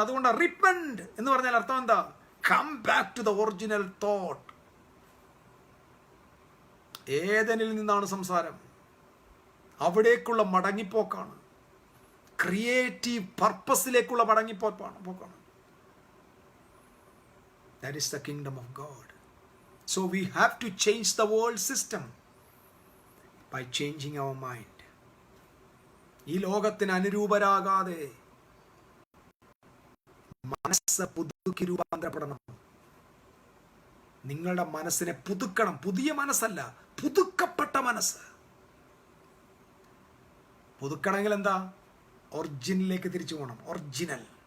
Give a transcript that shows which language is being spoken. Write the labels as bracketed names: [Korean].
[Malayalam] അതുകൊണ്ട് റിപ്പന്റ് എന്ന് പറഞ്ഞാൽ അർത്ഥം എന്താ? [English] Come back to the original thought. [Malayalam] ഏദനിൽ നിന്നാണ് സംസാരം. അവിടേക്കുള്ള മടങ്ങിപ്പോക്കാണ്. Creative പർപ്പസിലേക്കുള്ള മടങ്ങിപ്പോക്കാണ്. [English] That is the kingdom of God. So we have to change the world system by changing our mind. [Malayalam] ഈ ലോകത്തിന് അനുരൂപരാകാതെ മനസ്സ് പുതുക്കി രൂപാന്തരപ്പെടണം. നിങ്ങളുടെ മനസ്സിനെ പുതുക്കണം. പുതിയ മനസ്സല്ല, പുതുക്കപ്പെട്ട മനസ്സ്. പുതുക്കണമെങ്കിൽ എന്താ? ഒറിജിനലിലേക്ക് തിരിച്ചു പോകണം. ഒറിജിനൽ.